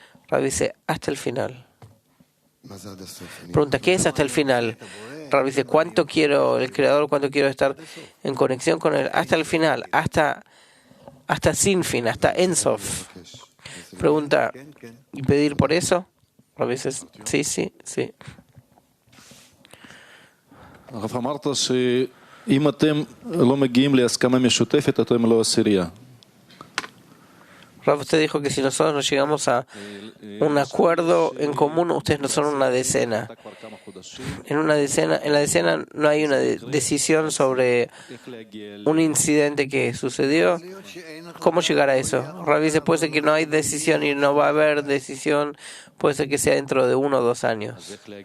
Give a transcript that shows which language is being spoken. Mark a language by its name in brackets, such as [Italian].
[Spanish] Rav dice, hasta el final. Pregunta, ¿qué es hasta el final? Rav dice, ¿cuánto quiero el Creador? ¿Cuánto quiero estar en conexión con él? Hasta el final, hasta sin fin, hasta Ensof. Pregunta, ¿y pedir por eso? Rav dice, sí, sí, sí. [Hebrew] הרב, אמרת שאם אתם לא מגיעים להסכמה משותפת, אתם לא עשירייה. [Spanish] Rav, usted dijo que si nosotros no llegamos a un acuerdo en común, ustedes no son una decena. En la decena no hay una decisión sobre un incidente que sucedió. ¿Cómo llegar a eso? Rav dice, puede ser que no hay decisión y no va a haber decisión, puede ser que sea dentro de 1 o 2 años.